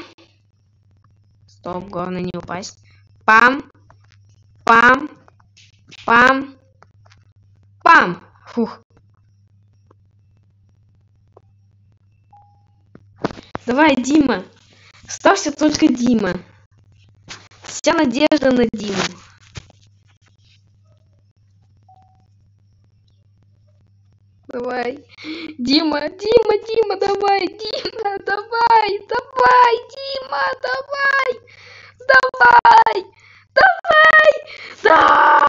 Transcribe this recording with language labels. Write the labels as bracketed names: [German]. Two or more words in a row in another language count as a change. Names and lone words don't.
[Russian] Стоп, главное не упасть. Пам, пам, пам, пам. Фух. Давай, Дима. Остался только Дима. Вся надежда на Диму. Давай. Дима, Дима, Дима, давай, Дима, давай, давай, Дима, давай, давай, давай, да!